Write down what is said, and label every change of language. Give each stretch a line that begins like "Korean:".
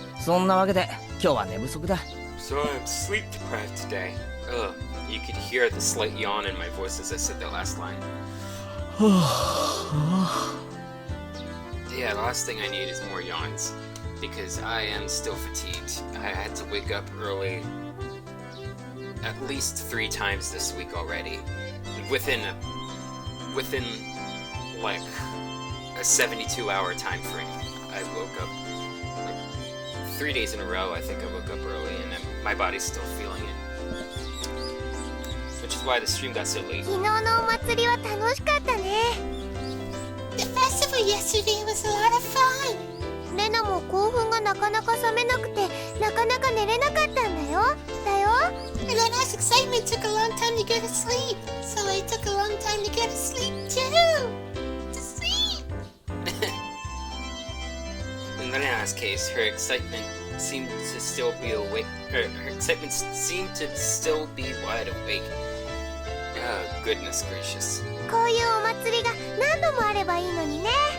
Japanese: そんなわけで今日は寝不足だ。
English: So I'm sleep deprived today. Ugh, you could hear the slight yawn in my voice as I said that last line. Yeah, the last thing I need is more yawns, because I am still fatigued. I had to wake up early at least 3 times this week already. Within like a 72-hour time frame. I woke up like 3 days in a row. I think I woke up early, and my body's still feeling it. Which is why the stream got so late.
Japanese: 昨日のお祭りは楽しかったね。
English: The festival yesterday was a lot of fun.
Japanese: レナも興奮がなかなか冷めなくて、なかなか寝れなかったんだよ。
English: Lena's excitement took a long time to go to sleep, so I took a long time to go to sleep too. To sleep. In Lena's case, her excitement seemed to still be awake. Her excitement seemed to still be wide awake. Oh, goodness gracious.
Japanese: こういうお祭りが何度もあればいいのにね。